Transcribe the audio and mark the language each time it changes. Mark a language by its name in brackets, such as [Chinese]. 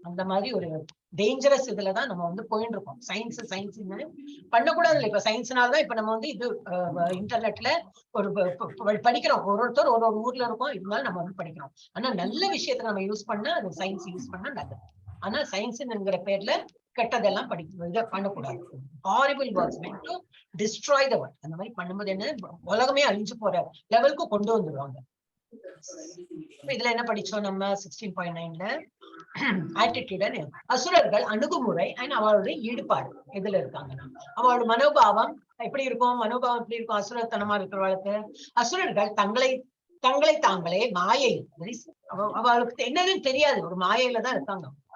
[Tamil] அந்த மாதிரி ஒரு டேஞ்சரஸ் இதுலதான் நம்ம வந்து போயிட்டு இருக்கோம். சயின்ஸ் பண்ணக்கூடாது இல்லை. இப்ப சயின்ஸ்னாலதான் இப்ப நம்ம வந்து இது இன்டர்நெட்ல ஒரு படிக்கிறோம். ஒருத்தர் ஒரு ஊர்ல இருக்கோம், இருந்தாலும் நம்ம வந்து படிக்கிறோம். ஆனா நல்ல விஷயத்த நம்ம யூஸ் பண்ணா, அது சயின்ஸ் யூஸ் பண்ணா நல்லது. ஆனா சயின்ஸ்ங்கிற பேர்ல கெட்டதெல்லாம் இதை பண்ணக்கூடாது. [English] Horrible works meant to destroy the world. [Tamil] அந்த மாதிரி பண்ணும்போது என்ன, உலகமே அழிஞ்சு போற லெவலுக்கு கொண்டு வந்துருவாங்க. இதுல என்ன படிச்சோம் நம்ம 16.9ல ஆட்டிடியூட், அசுரர்கள் அணுகுமுறை அண்ட் அவளுடைய ஈடுபாடு எதுல இருக்காங்கன்னா, அவளோட மனோபாவம் எப்படி இருக்கும்? மனோபாவம் எப்படி இருக்கும் அசுரத்தனமா இருக்கிறவளுக்கு? அசுரர்கள் தங்களை தாங்களே மாயை, அவளுக்கு என்னன்னு தெரியாது, ஒரு மாயையில தான் இருக்காங்க.